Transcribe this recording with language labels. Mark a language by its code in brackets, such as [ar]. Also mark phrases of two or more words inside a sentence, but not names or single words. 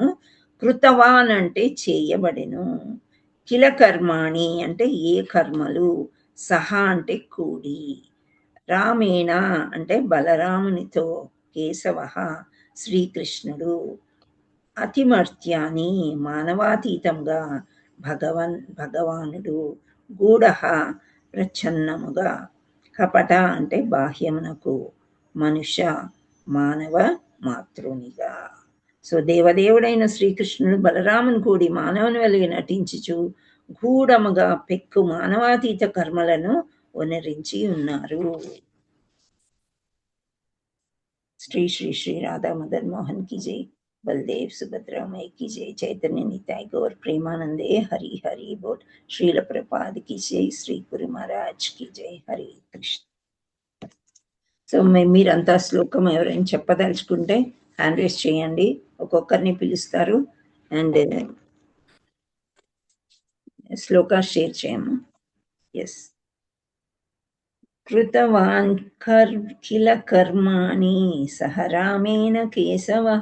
[te] కృతవాన్ అంటే చేయబడెను, [sa] కిల కర్మాణి [te] అంటే ఏ కర్మలు, సహా అంటే కూడి, రామేణ అంటే బలరామునితో, కేశవ శ్రీకృష్ణుడు, అతిమర్త్యాని మానవాతీతంగా, భగవానుడు, గూఢ ప్రచ్ఛన్నముగా, కపట అంటే బాహ్యమునకు, మనుష్య మానవ మాతృనిగా. సో దేవదేవుడైన శ్రీకృష్ణుడు బలరాముని కూడి మానవుని వలె నటించుచు గూఢముగా పెక్కు మానవాతీత కర్మలను వనరించి ఉన్నారు. [hi] శ్రీ శ్రీ శ్రీ రాధా మదన్ మోహన్ की जय, बलदेव सुभद्रा माई की जय, चैतन्य निताय गौर प्रेमानंदे हरि हरि बोल, श्रील प्रपाद की जय, श्री गुरु महाराज की जय, हरे कृष्ण. [te] సో మీరంతా శ్లోకం ఎవరైనా చెప్పదలుచుకుంటే [en] hand raise [te] చేయండి, ఒక్కొక్కరిని పిలుస్తారు అండ్ శ్లోక షేర్ చేయము. [sa] ఎస్. కృతవాన్ కిల కర్మాణి సహ రామేణ కేశవః.